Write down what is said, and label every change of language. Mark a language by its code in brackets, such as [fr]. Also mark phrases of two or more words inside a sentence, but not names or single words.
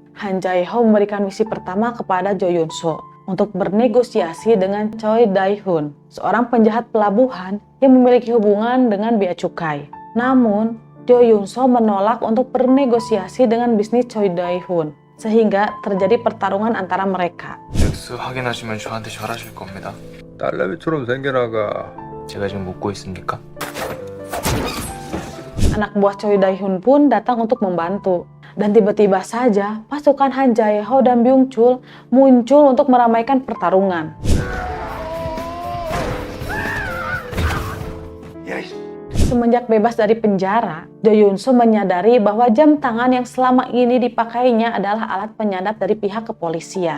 [id] Han Jae-ho memberikan misi pertama kepada Jo Yun-so. untuk bernegosiasi dengan Choi Dae-hun, seorang penjahat pelabuhan yang memiliki hubungan dengan bea cukai. Namun, Jo Yun-so menolak untuk bernegosiasi dengan bisnis Choi Dae-hun, sehingga terjadi pertarungan antara mereka. [ko] 액수 확인하시면 저한테 전화줄 겁니다. 딸내미처럼 생겨나가. 제가 지금 묻고 있습니까? [id] Anak buah Choi Dae-hun pun datang untuk membantu. Dan tiba-tiba saja pasukan Han Jae-ho dan Byung-chul muncul untuk meramaikan pertarungan. Semenjak bebas dari penjara, Jo Yun-so menyadari bahwa jam tangan yang selama ini dipakainya adalah alat penyadap dari pihak kepolisian.